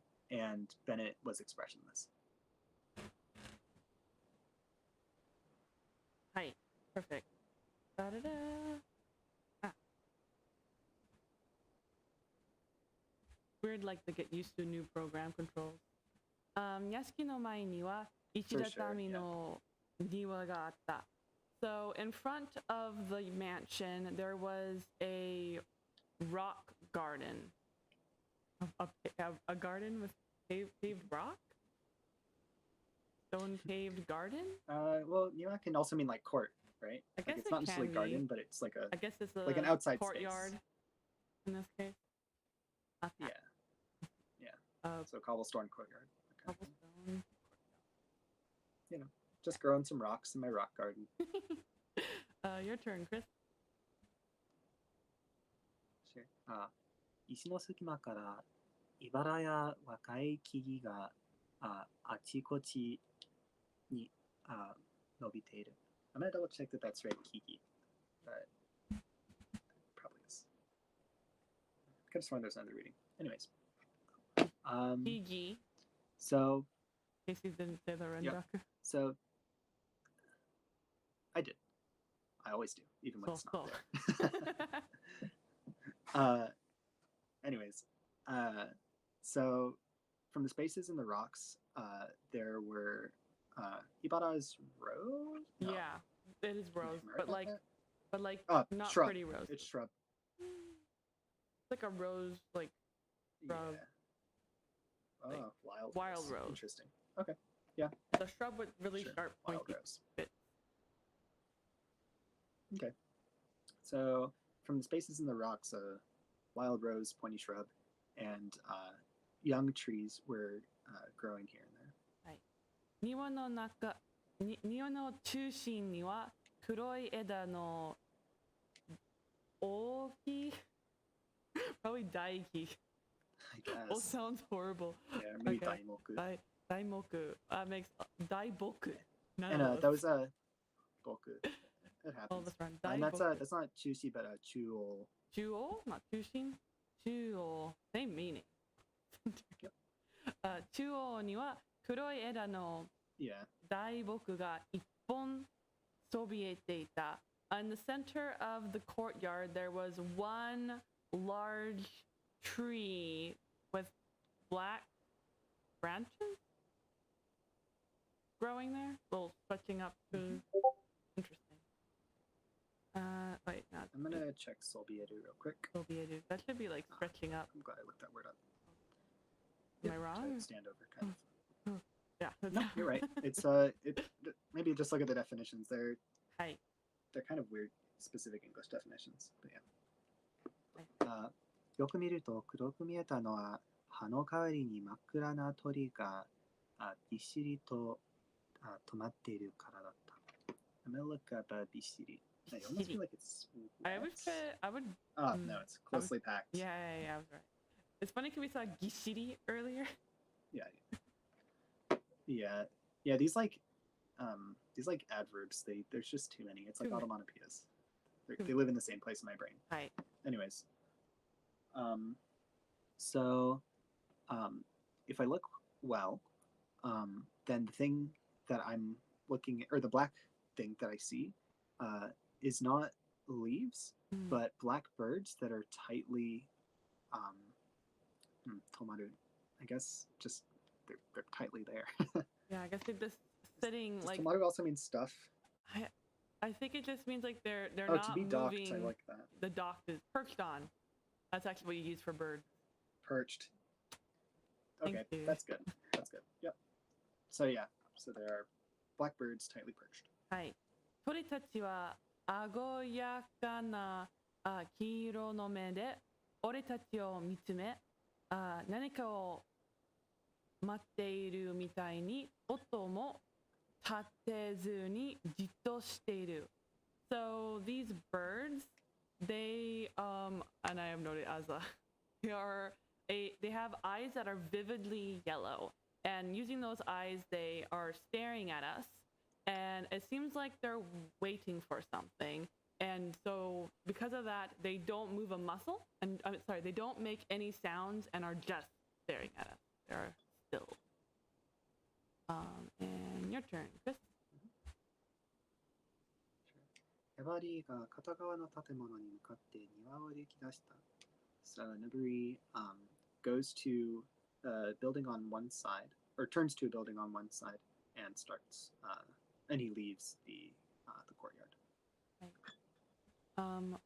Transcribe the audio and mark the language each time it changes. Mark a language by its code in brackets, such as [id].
[en] And Bennett was expressionless. Hi, perfect. Da-da-da. Weird, like to get used to new program controls. [ja] 屋敷の前には石畳の庭があった。 [en] So in front of the mansion, there was a rock garden. A garden with paved rock? Stone paved garden? Well, niwa can also mean like court, right? I guess it's not necessarily garden, but it's like I guess it's like an outside courtyard space. In this case. Yeah. So cobblestone courtyard. Okay. Cobblestone. Just growing some rocks in my rock garden. Your turn, Chris. Sure. [ja] 石の隙間から茨や若い木々があちこちに伸びている。 [en] I'm gonna double check that that's right, Kiki. But probably is. I could have sworn there's another reading. Anyways. Kiki. So. Casey didn't say the Rendaku. Yep. So. I did. I always do, even when it's not there. Anyways. So. From the spaces in the rocks, there were Ibara's rose? No. Yeah, it is rose, but like not shrub. pretty rose. It's shrub. It's like a rose, like shrub. Yeah. Oh, like, wild rose. Interesting. Okay. Yeah. The shrub with really sharp pointy bits. Okay. So from the spaces in the rocks, wild rose, pointy shrub, and young trees were growing here and there. [ja] はい。庭の中心には黒い枝の大木 [en] probably [ja] 大木 [en] I guess. All sounds horrible. Yeah, maybe okay. [ja] 大木. [en] Daimoku. Makes 大木. And those boku. It All happens. this run. And that's not chushi, but chuo. Chuo, not chushin. Chuo, same meaning. Yep. [ja] Chuo には黒い枝の [en] Yeah. [ja] 大木が一本そびえていた. [en] In the center of the courtyard, there was one large tree with black branches growing there, little stretching up to. Interesting. Wait, not. I'm gonna check Solbiedu real quick. Sobiedu. That should be like stretching up. I'm glad I looked that word up. Am I wrong? Stand over, kind of. Yeah. No, you're right. It's maybe just look at the definitions. They're Hi. kind of weird, specific English definitions. But yeah. [ja] よく見ると黒く見えたのは葉の代わりに真っ暗な鳥がびっしりと止まっているからだった。 [en] I'm gonna look up びっしり. I almost feel like it's. I would. Oh no, it's closely packed. Yeah, I was right. It's funny because we saw gishiri earlier. Yeah. These adverbs. There's just too many. It's like onomatopoeias. They live in the same place in my brain. Right. Anyways. So, if I look well, then the thing that I'm looking at, or the black thing that I see, is not leaves, but black birds that are tightly, tomaru. I guess just they're tightly there. Yeah, I guess they're just sitting Does like. tomaru also means stuff? I think it just means like they're Oh, not to be docked. moving. I like that. The docked is perched on. That's actually what you use for birds. Perched. Thank Okay, you. that's good. Yep. So yeah, there are blackbirds tightly perched. [ja] はい。鳥たちは鮮やかな黄色の目で俺たちを見つめ、何かを待っているみたいに音も立てずにじっとしている。 [en] So these birds, they and I have noted as they have eyes that are vividly yellow, and using those eyes they are staring at us, and it seems like they're waiting for something, and so because of that they don't move a muscle, and I'm sorry, they don't make any sounds and are just staring at us. They're still. And your turn, Chris. [ja] ヤバリが片側の建物に向かって庭を歩き出した。 [en] So Naburi goes to a building on one side, or turns to a building on one side, and starts, and he leaves the courtyard.